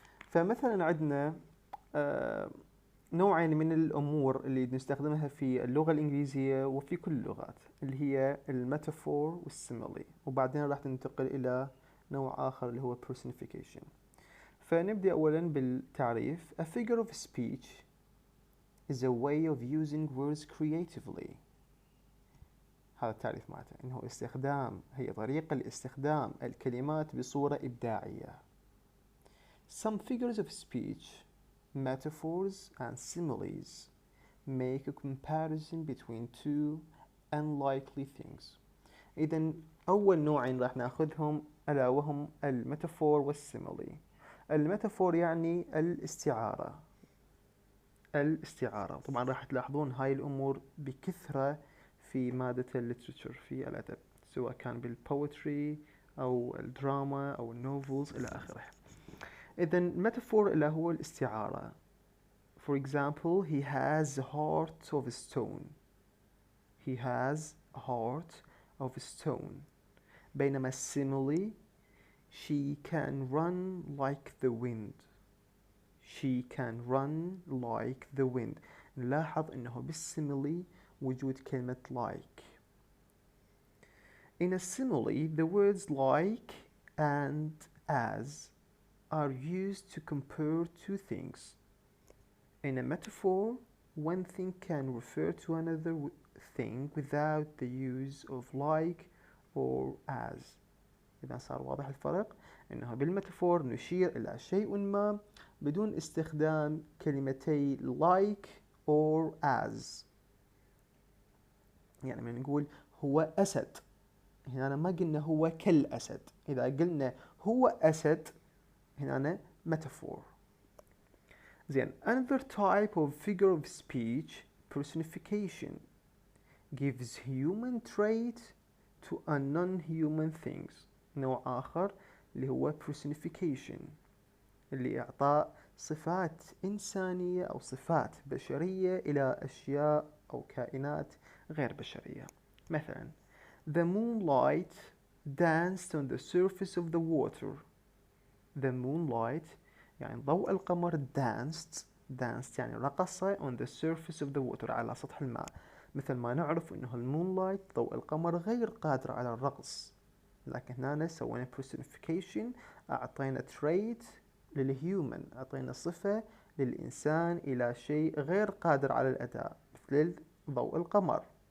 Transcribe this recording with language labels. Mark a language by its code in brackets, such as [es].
[ar] فمثلا عندنا نوعين من الأمور اللي نستخدمها في اللغة الإنجليزية وفي كل اللغات، اللي هي الميتافور والسيميلي، وبعدين راح ننتقل إلى نوع آخر اللي هو personification. فنبدأ أولا بالتعريف. [en] A figure of speech is a way of using words creatively. [ar] هذا التعريف معناته إنه هي طريقة لاستخدام الكلمات بصورة إبداعية. [en] Some figures of speech, metaphors and similes make a comparison between two unlikely things. [ar] إذن أول نوعين راح ناخذهم ألا وهم الميتافور والسيميلي. الميتافور يعني الاستعارة. طبعا راح تلاحظون هاي الأمور بكثرة في مادة الليتراتشر في الأدب، سواء كان بالبوتري أو الدراما أو النوفلز إلى آخره. إذن metaphor اللي هو الاستعارة. [en] For example, he has a heart of stone. He has a heart of stone. بينما simile, she can run like the wind. She can run like the wind. [ar] نلاحظ أنه بالsimile وجود كلمة like. [en] In a simile, the words like and as are used to compare two things. In a metaphor, one thing can refer to another thing without the use of like or as. [ar] إذا صار واضح الفرق، إنه بالميتافور نشير إلى شيء ما بدون استخدام كلمتي [en] like or as. [ar] يعني من نقول هو أسد، هنا ما قلنا هو كالأسد. إذا قلنا هو أسد هنا metaphor. [en] زين another type of figure of speech, personification, gives human trait to a non-human things. [ar] نوع آخر اللي هو personification، اللي إعطاء صفات إنسانية أو صفات بشرية إلى أشياء أو كائنات غير بشرية. [en] مثلا the moonlight danced on the surface of the water. The moonlight [ar] يعني ضوء القمر [en] danced [ar] يعني رقص [en] on the surface of the water [ar] على سطح الماء. مثل ما نعرف أنه المونلايت ضوء القمر غير قادر على الرقص، لكن هنا سوينا personification، أعطينا trait للهيومن، أعطينا صفة للإنسان إلى شيء غير قادر على الأداء مثل ضوء القمر.